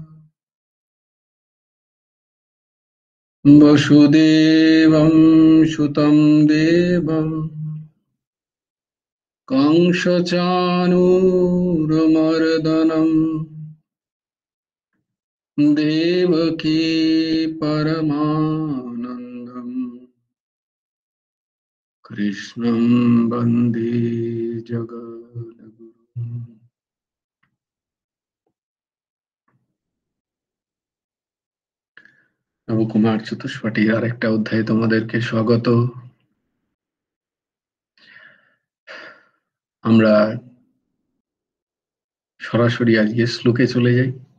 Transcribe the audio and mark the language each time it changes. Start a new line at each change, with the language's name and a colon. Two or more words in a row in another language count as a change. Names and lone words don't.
Sanskrit: वसुदेवं सुतं देवं कंसचाणूरमर्दनं देवकी परमानन्दम् कृष्णं वन्दे जगद्गुरुम्।
Bangla: নবকুমার চতুষ্পাঠীর আরেকটা অধ্যায়ে তোমাদেরকে স্বাগত। আমরা সরাসরি আজকে শ্লোকে চলে যাই।